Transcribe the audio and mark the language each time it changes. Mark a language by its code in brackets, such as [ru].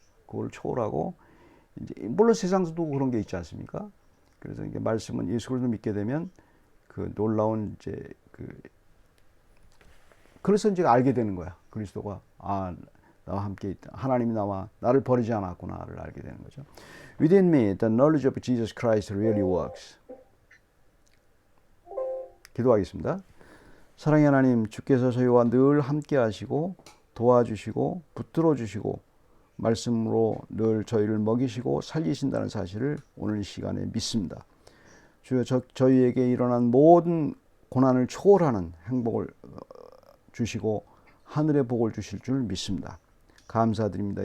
[ko] 그걸 초월하고 이제 물론 세상에서도 그런 게 있지 않습니까? 그래서 이게 말씀은 예수 그리스도를 믿게 되면 그 놀라운 이제 그래서 이제 알게 되는 거야. 그리스도가 나와 함께 있다. 하나님이 나를 버리지 않았구나를 알게 되는 거죠. [en] Within me, the knowledge of Jesus Christ really works. [ko] 기도하겠습니다. 사랑의 하나님, 주께서 저희와 늘 함께 하시고 도와주시고 붙들어 주시고 말씀으로 늘 저희를 먹이시고 살리신다는 사실을 오늘 이 시간에 믿습니다. 주여 저희에게 일어난 모든 고난을 초월하는 행복을 주시고 하늘의 복을 주실 줄 믿습니다. 감사드립니다.